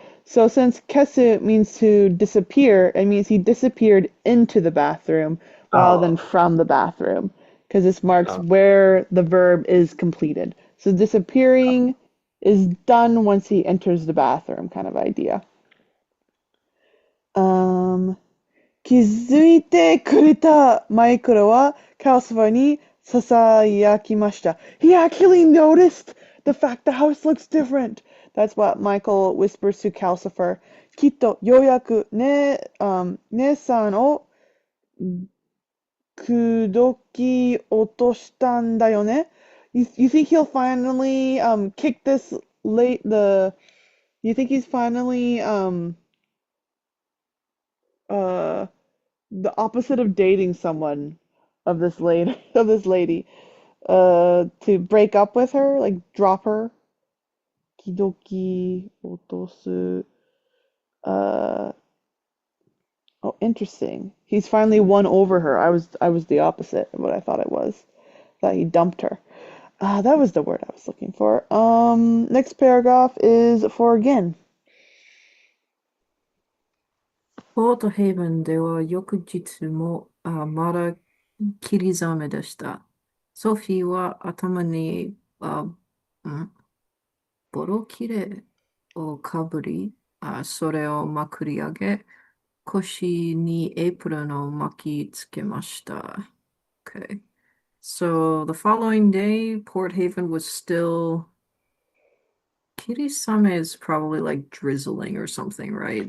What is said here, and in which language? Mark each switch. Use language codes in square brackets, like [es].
[en] So since kesu means to disappear, it means he disappeared into the bathroom rather than Oh, from the bathroom, because this marks oh, where the verb is completed. So disappearing is done once he enters the bathroom, kind of idea. [ja] Um, 気づいてくれたマイクロはカルソファーに囁きました。 [en] He actually noticed the fact the house looks different. That's what Michael whispers to Calcifer. [ja] きっとようやく姉さんを口説き落としたんだよね? [en] You think he'll finally kick this late the you think he's finally uh the opposite of dating someone of this lady to break up with her, like drop her. Kidoki otosu. uh oh, interesting, he's finally won over her. I was the opposite of what I thought it was, that he dumped her. That was the word I was looking for. Next paragraph is for again. [ja] ポートヘイブンでは翌日もまだ霧雨でした。ソフィーは頭にボロキレをかぶり、それをまくり上げ、腰にエプロンを巻きつけました。 [en] Okay. So the following day, Port Haven was still. Kirisame is probably like drizzling or something, right?